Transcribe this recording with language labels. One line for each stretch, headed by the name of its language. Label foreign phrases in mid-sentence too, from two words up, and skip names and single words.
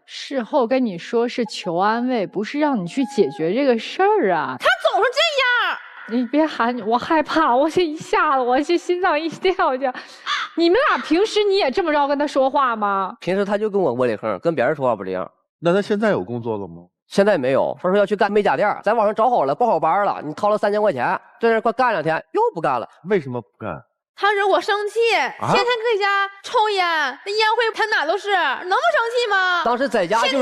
Chinese: 事後跟你說是求安慰，不是讓你去解決這個事兒啊。他總是這樣。你別喊我害怕，我這一下子我這心臟一跳就。你們倆平時你也這麼着跟他說話嗎？平時他就跟我窩裡橫，跟別人說話不這樣。那他現在有工作了嗎？現在沒有，他說要去幹美甲店，在網上找好了，報好班了，你掏了3000塊錢，在這快幹2天又不幹了。為什麼不幹？他惹我生氣，天天搁家抽煙，那煙灰盆哪都是，能不生氣嗎？當時在家就是